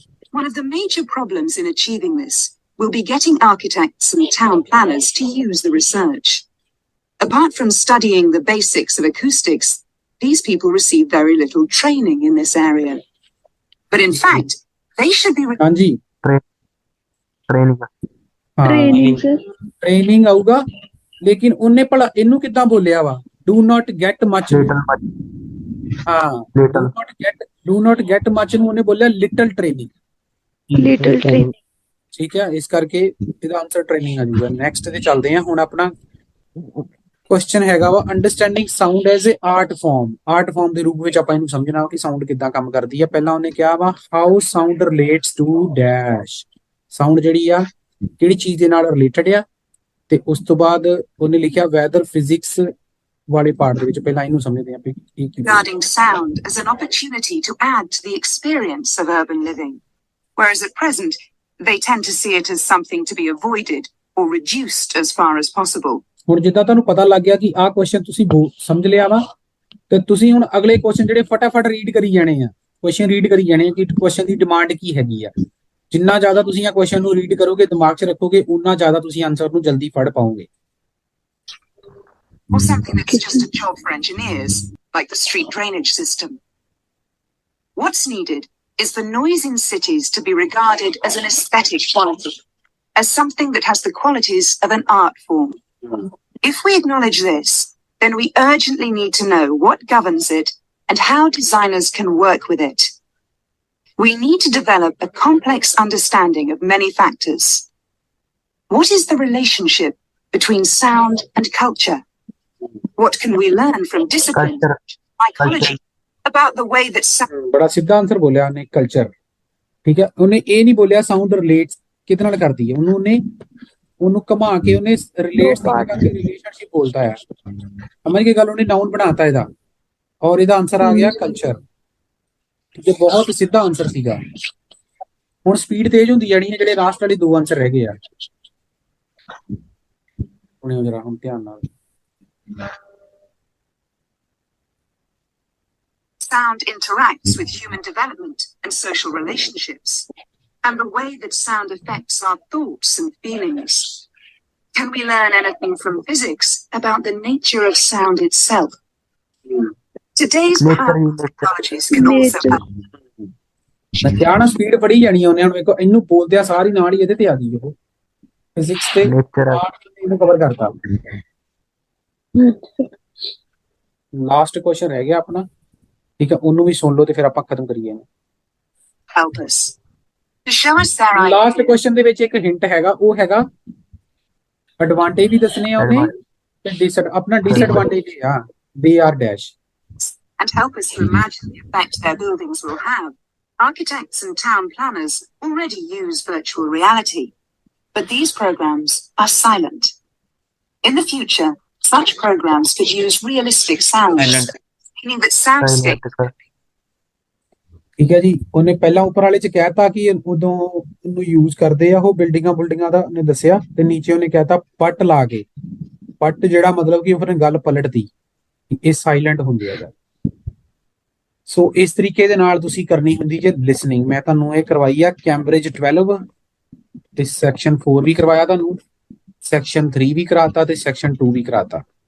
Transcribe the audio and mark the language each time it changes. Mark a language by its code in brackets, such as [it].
[en] One of the major problems in achieving this will be getting architects and town planners to use the research. Apart from studying the basics of acoustics, these people receive very little training in this area. But in fact, they should be... [pa] ਹਾਂਜੀ, training ਆਊਗਾ, ਲੇਕਿਨ ਉਹਨੇ ਭਲਾ ਇਹਨੂੰ ਕਿੱਦਾਂ ਬੋਲਿਆ ਵਾ? [en] Do not get much. [pa] ਹਾਂ, ਡੂ ਨਾਟ ਗੈਟ ਮਚ ਨੂੰ ਉਹਨੇ ਬੋਲਿਆ ਲਿਟਲ ਟ੍ਰੇਨਿੰਗ। ਠੀਕ ਹੈ, ਇਸ ਕਰਕੇ ਇਹਦਾ ਆਨਸਰ ਟ੍ਰੇਨਿੰਗ ਆ ਜਾਊਗਾ। ਨੈਕਸਟ ਤੇ ਚੱਲਦੇ ਆ। ਹੁਣ ਆਪਣਾ ਕੁਐਸਚਨ ਹੈਗਾ ਵਾ [en] Understanding sound as a art form. [pa] Art farm ਦੇ ਰੂਪ ਵਿੱਚ ਆਪਾਂ ਇਹਨੂੰ ਸਮਝਣਾ ਕਿ ਸਾਊਂਡ ਕਿੱਦਾਂ ਕੰਮ ਕਰਦੀ ਹੈ। ਪਹਿਲਾਂ ਉਹਨੇ ਕਿਹਾ ਵਾ [en] How sound relates to dash. [pa] Sound ਜਿਹੜੀ ਆ ਕਿਹੜੀ ਚੀਜ਼ ਦੇ ਨਾਲ ਰਿਲੇਟਡ ਆ, ਤੇ ਉਸ ਤੋਂ ਬਾਅਦ ਉਹਨੇ ਲਿਖਿਆ ਵੈਦਰ ਫਿਜ਼ਿਕਸ ਵਾਲੇ ਪਾਰਟ ਦੇ ਵਿੱਚ। ਪਹਿਲਾਂ ਇਹਨੂੰ ਸਮਝਦੇ ਆ। [en] Regarding sound as an opportunity to add to the experience of urban living, whereas at present they tend to see it as something to be avoided or reduced as far as possible. [pa] ਹੁਣ ਜਿੱਦਾਂ ਤੁਹਾਨੂੰ ਪਤਾ ਲੱਗ ਗਿਆ ਕਿ ਆਹ question ਤੁਸੀਂ ਸਮਝ ਲਿਆ ਵਾ, ਤੇ ਤੁਸੀਂ ਹੁਣ ਅਗਲੇ ਕੁਐਸਚਨ ਜਿਹੜੇ ਫਟਾਫਟ ਰੀਡ ਕਰੀ ਜਾਣੇ ਆ। ਕੁਐਸਚਨ ਰੀਡ ਕਰੀ ਜਾਣੇ ਕਿ ਕੁਐਸਚਨ ਦੀ ਡਿਮਾਂਡ ਕੀ ਹੈਗੀ ਆ। ਜਿੰਨਾ ਜ਼ਿਆਦਾ ਤੁਸੀਂ ਆ ਕੁਐਸਚਨ ਨੂੰ ਰੀਡ ਕਰੋਗੇ, ਦਿਮਾਗ 'ਚ ਰੱਖੋਗੇ, ਉਨਾ ਜ਼ਿਆਦਾ ਤੁਸੀਂ ਆਨਸਰ ਨੂੰ ਜਲਦੀ ਫੜ ਪਾਓਗੇ। [en] Or something that's just a job for engineers, like the street drainage system. What's needed is for noise in cities to be regarded as an aesthetic quality, as something that has the qualities of an art form. If we acknowledge this, then we urgently need to know what governs it and how designers can work with it. We need to develop a complex understanding of many factors. What is the relationship between sound and culture? What can we learn from discipline, psychology, about the way that sound... [pa] ਬੜਾ ਸਿੱਧਾ answer ਬੋਲਿਆ ਉਹਨੇ, culture. ਠੀਕ ਹੈ, ਉਹਨੇ ਇਹ ਨਹੀਂ ਬੋਲਿਆ ਸਾਊਂਡ ਰਿਲੇਟਸ ਕਿਹਦੇ ਨਾਲ ਕਰਦੀ ਹੈ, ਉਹਨੂੰ ਘੁਮਾ ਕੇ ਉਹਨੇ ਰਿਲੇਟਸ ਦੀ ਜਗ੍ਹਾ ਤੇ ਰਿਲੇਸ਼ਨਸ਼ਿਪ ਬੋਲਤਾ ਹੈ। ਸਮਝ ਕੇ ਗੱਲ, ਉਹਨੇ ਨਾउन ਬਣਾਤਾ ਇਹਦਾ, ਔਰ ਇਹਦਾ ਆਨਸਰ ਆ ਗਿਆ ਕਲਚਰ। ਠੀਕ ਹੈ, ਬਹੁਤ ਸਿੱਧਾ ਆਨਸਰ ਸੀਗਾ। ਹੁਣ ਸਪੀਡ ਤੇਜ਼ ਹੁੰਦੀ ਜਾਣੀ ਹੈ, ਜਿਹੜੇ ਲਾਸਟ ਵਾਲੇ ਦੋ ਆਨਸਰ ਰਹਿ ਗਏ ਆ। ਸੁਣਿਓ ਜਰਾ ਹੁਣ ਧਿਆਨ ਨਾਲ। [en] Sound interacts with human development and social relationships, and the way that sound affects our thoughts and feelings. Can we learn anything from physics about the nature of sound itself? Today's powerful technologies can also help. [pa] ਮੈਂ ਨਾ speed ਫੜੀ ਜਾਣੀ ਆ ਉਹਨੇ। ਹੁਣ ਵੇਖੋ, ਇਹਨੂੰ ਬੋਲਦਿਆਂ ਸਾਰੀ ਨਾਲ ਹੀ ਇਹਦੇ ਤੇ ਆ ਗਈ ਉਹ ਫਿਜ਼ਿਕਸ ਤੇ ਇਹਨੂੰ ਕਵਰ ਕਰਤਾ। ਲਾਸਟ ਕੁਐਸਚਨ ਰਹਿ ਗਿਆ ਆਪਣਾ। ਠੀਕ ਹੈ, ਉਹਨੂੰ ਵੀ ਸੁਣ ਲਓ ਤੇ ਫਿਰ ਆਪਾਂ ਖਤਮ ਕਰੀਏ। [en] Help us to show us their ideas. [pa] Last question ਦੇ ਵਿੱਚ ਇੱਕ ਹਿੰਟ ਹੈਗਾ, ਉਹ ਹੈਗਾ ਐਡਵਾਂਟੇਜ ਵੀ ਦੱਸਣੇ ਆ ਉਹਨੇ ਤੇ ਆਪਣਾ ਡਿਸਐਡਵਾਂਟੇਜ ਆ। [en] They are dash. And help us to imagine the effect their buildings will have. Architects and town planners already use virtual reality, but these programs are silent. In the future, such programs could use realistic sounds, meaning that soundscape... [pa] ਠੀਕ ਹੈ ਜੀ, ਉਹਨੇ ਪਹਿਲਾਂ ਉੱਪਰ ਵਾਲੇ ਚ ਕਹਿਤਾ ਕਿ ਉਦੋਂ ਉਹਨੂੰ ਯੂਜ਼ ਕਰਦੇ ਆ ਉਹ ਬਿਲਡਿੰਗਾਂ ਦਾ ਉਹਨੇ ਦੱਸਿਆ, ਤੇ ਨੀਚੇ ਉਹਨੇ ਕਹਿਤਾ ਪੱਟ ਲਾ ਕੇ। ਪੱਟ ਜਿਹੜਾ ਮਤਲਬ ਕਿ ਉਹਨੇ ਗੱਲ ਪਲਟਦੀ, ਇਹ ਸਾਇਲੈਂਟ ਹੁੰਦੇ ਆ। ਸੋ ਇਸ ਤਰੀਕੇ ਦੇ ਨਾਲ ਤੁਸੀਂ ਕਰਨੀ ਹੁੰਦੀ ਜੇ ਲਿਸਨਿੰਗ। ਮੈਂ ਤੁਹਾਨੂੰ ਇਹ ਕਰਵਾਈ ਆ ਕੈਂਬਰਿਜ 12 ਤੇ ਸੈਕਸ਼ਨ 4 ਵੀ ਕਰਵਾਇਆ ਤੁਹਾਨੂੰ, ਸੈਕਸ਼ਨ 3 ਵੀ ਕਰਾਤਾ ਤੇ ਸੈਕਸ਼ਨ 2 ਵੀ ਕਰਾਤਾ।